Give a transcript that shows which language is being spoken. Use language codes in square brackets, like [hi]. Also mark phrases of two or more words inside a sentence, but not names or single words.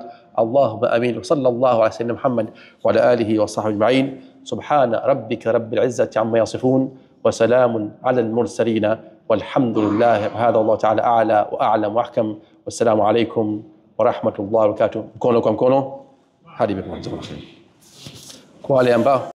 [ar] اللهم امين. وصلى الله على سيدنا محمد وعلى اله وصحبه اجمعين. سبحان ربك رب العزه عما يصفون وسلام على المرسلين والحمد لله. هذا الله تعالى اعلى واعلم واحكم. والسلام عليكم ورحمه الله وبركاته. [sw] Mkono kwa mkono hadi bikuma. Kwa wale ambao